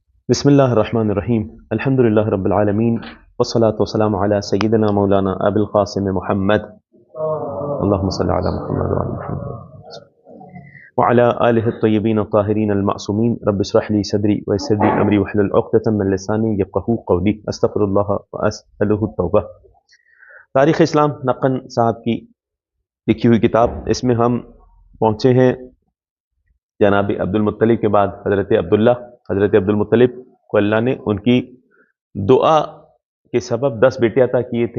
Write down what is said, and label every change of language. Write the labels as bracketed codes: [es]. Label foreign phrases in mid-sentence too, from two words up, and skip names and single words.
[ar] بسم الله الرحمن الرحيم الحمد لله رب العالمين والصلاة والسلام على سيدنا مولانا أبو القاسم محمد اللهم صل على محمد وعلى محمد وعلى آله الطيبين الطاهرين المعصومين رب اشرح لي صدري ويسر لي أمري واحلل عقدة من لساني يفقهوا قولي أستغفر الله وأسأله التوبة. [ur] تاریخ اسلام نقن صاحب کی لکھی ہوئی کتاب، اس میں ہم پہنچے ہیں جناب عبد المطلب کے بعد حضرت عبد اللہ. حضرت عبد المطلب کو اللہ نے ان کی دعا کے سبب 10 بیٹے عطا کیے تھے.